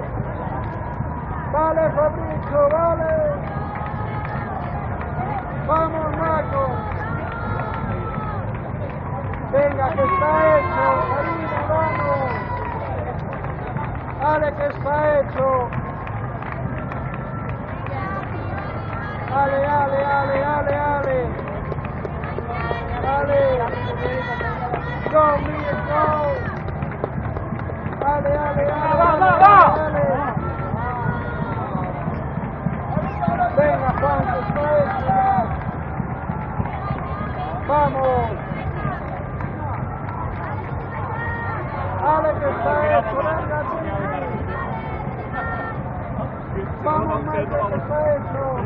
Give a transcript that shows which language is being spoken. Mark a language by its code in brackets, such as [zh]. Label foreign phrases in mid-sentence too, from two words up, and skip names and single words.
[es] ¡Vale, Fabricio, vale! ¡Vamos, Marco! ¡Venga, que está hecho! ¡Karina, vamos! ¡Ale, que está hecho! ¡Ale, ale, ale, ale, ale! ¡Ale! ¡Go, Miguel, go! ¡Ale, ale, ale, ale! ¡Venga, Juan, que está hecho ya! ¡Vamos! Ale, que está hecho, venga, vamos, Maite, que está hecho.